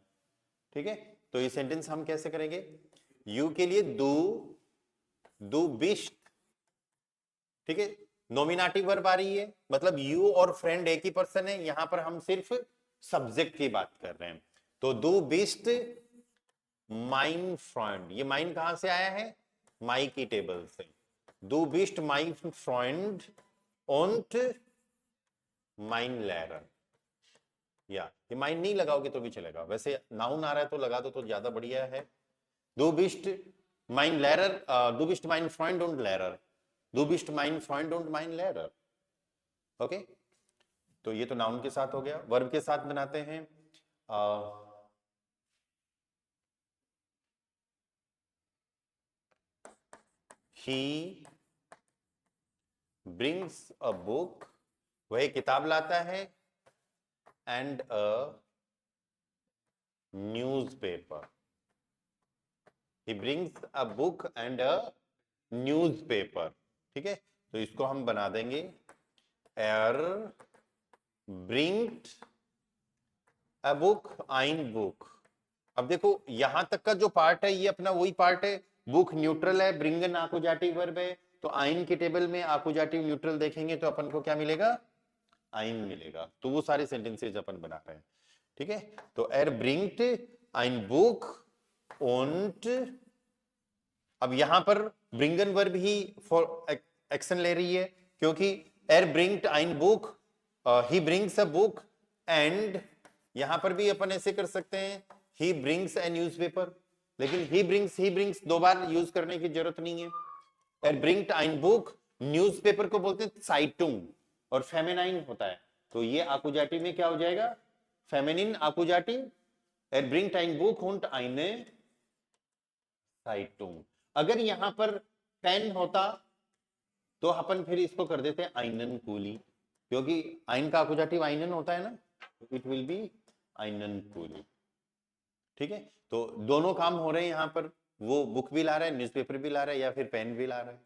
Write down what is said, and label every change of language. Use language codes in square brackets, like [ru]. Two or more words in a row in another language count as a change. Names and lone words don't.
[hi] ठीक है, तो ये सेंटेंस हम कैसे करेंगे, यू के लिए [de] du bist, [hi] ठीक है, [en] nominative verb [hi] आ रही है, मतलब यू और फ्रेंड एक ही पर्सन है, यहां पर हम सिर्फ सब्जेक्ट की बात कर रहे हैं। तो [de] du bist mein Freund, [hi] ये माइन कहां से आया है, माई की टेबल से, [de] du bist mein Freund und mein Lehrer, [hi] या ये माइन नहीं लगाओगे तो भी चलेगा, वैसे नाउन आ रहा है तो लगा दो तो ज्यादा बढ़िया है। [de] Du bist mein Lehrer, du bist mein Freund und Lehrer, du bist mein Freund und mein Lehrer। [hi] ओके, तो ये तो नाउन के साथ हो गया। वर्ब के साथ बनाते हैं, [en] he brings a book, [hi] वह किताब लाता है, [en] and a newspaper, he brings a book and a newspaper। [hi] ठीक है, तो इसको हम बना देंगे [de] er bringt a book, ein book। [hi] अब देखो यहां तक का जो पार्ट है ये अपना वही पार्ट है, बुक न्यूट्रल है, ब्रिंगन आकुजाटिव वर्ब है, तो आइन के टेबल में आकुजाटिव न्यूट्रल देखेंगे तो अपन को क्या मिलेगा, आइन मिलेगा। तो वो सारे सेंटेंसेस अपन बना रहे हैं। ठीक है, [de] तो er bringt ein Buch und, [hi] अब यहां पर ब्रिंगन वर्ब ही [en] for action [hi] ले रही है, क्योंकि [de] er bringt ein Buch, [en] he brings a book, and [hi] यहां पर भी अपन ऐसे कर सकते हैं [en] he brings a newspaper, [hi] लेकिन [en] he brings [hi] दो बार यूज करने की जरूरत नहीं है। [de] er bringt ein Buch, [hi] न्यूज़पेपर को बोलते हैं साइटुंग, और फेमिनाइन होता है, तो ये आकुजाटिव में क्या हो जाएगा, [de] feminin Akkusativ, er bringt ein Buch und eine Zeitung। [hi] अगर यहां पर पेन होता तो अपन फिर इसको कर देते हैं [de] einen Kuli, [hi] क्योंकि आइन का आकुजाटिव आइनन होता है ना, [en] it will be [de] einen Kuli. [hi] ठीक है, तो दोनों काम हो रहे हैं यहां पर, वो बुक भी ला रहा है, न्यूज़पेपर भी ला रहा है, या फिर पेन भी ला रहा है।